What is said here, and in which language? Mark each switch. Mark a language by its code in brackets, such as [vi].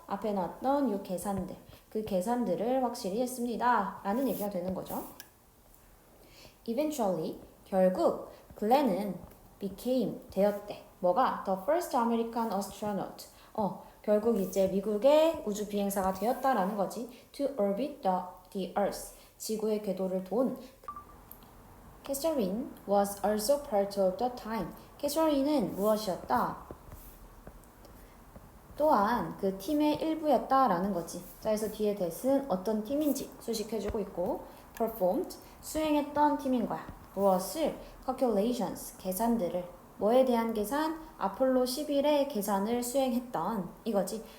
[ko] 앞에 나왔던 이 계산들 그 계산들을 확실히 했습니다 라는 얘기가 되는 거죠. [en] Eventually [ko] 결국 글렌은 [en] became [ko] 되었대. 뭐가? [en] The first American astronaut. [ko] 결국 이제 미국의 우주 비행사가 되었다라는 거지. [en] To orbit the Earth. [ko] 지구의 궤도를 돈. [en] Catherine was also part of the time. [ko] 캐서린은 무엇이었다? 또한 그 팀의 일부였다라는 거지. 자, 그래서 뒤에 that은 어떤 팀인지 수식해주고 있고 performed, 수행했던 팀인 거야. 무엇을? calculations, 계산들을. 뭐에 대한 계산? 아폴로 11의 계산을 수행했던 이거지.